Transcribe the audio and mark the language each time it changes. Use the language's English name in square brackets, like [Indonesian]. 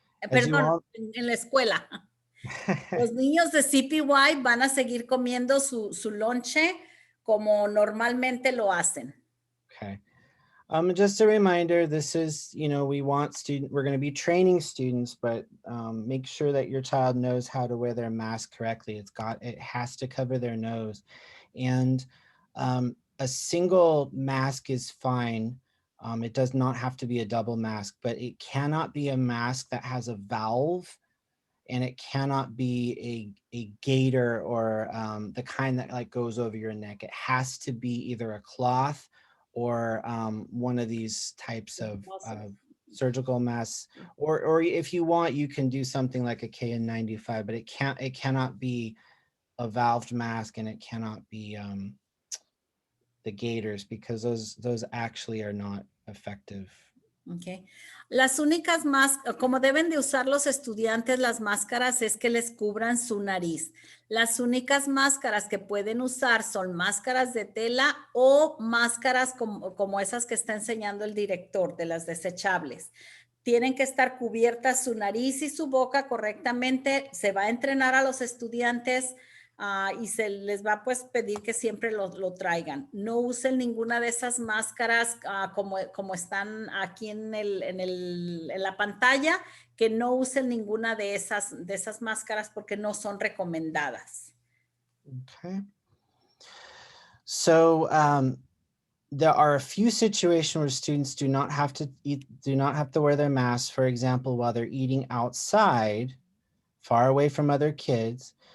[Spanish] Perdón, en la escuela. Los niños de CPY van a seguir comiendo su lonche como normalmente lo hacen. [English] Okay. Just a reminder, this is, we're going to be training students, but make sure that your child knows how to wear their mask correctly. It has to cover their nose. And a single mask is fine. It does not have to be a double mask, but it cannot be a mask that has a valve, and it cannot be a gaiter or the kind that like goes over your neck. It has to be either a cloth or one of these types of surgical masks, or if you want, you can do something like a KN95, but it cannot be a valved mask, and it cannot be the gaiters, because those actually are not effective. Okay. [Spanish] Las únicas máscaras, como deben de usar los estudiantes las máscaras, es que les cubran su nariz. Las únicas máscaras que pueden usar son máscaras de tela o máscaras como esas que está enseñando el director, de las desechables. Tienen que estar cubiertas su nariz y su boca correctamente. Se va a entrenar a los estudiantes y se les va pues pedir que siempre lo traigan. No usen ninguna de esas máscaras como están aquí en la pantalla, que no usen ninguna de esas máscaras porque no son recomendadas. [English] Okay. So there are a few situations where students do not have to wear their masks. For example, while they're eating outside, far away from other kids.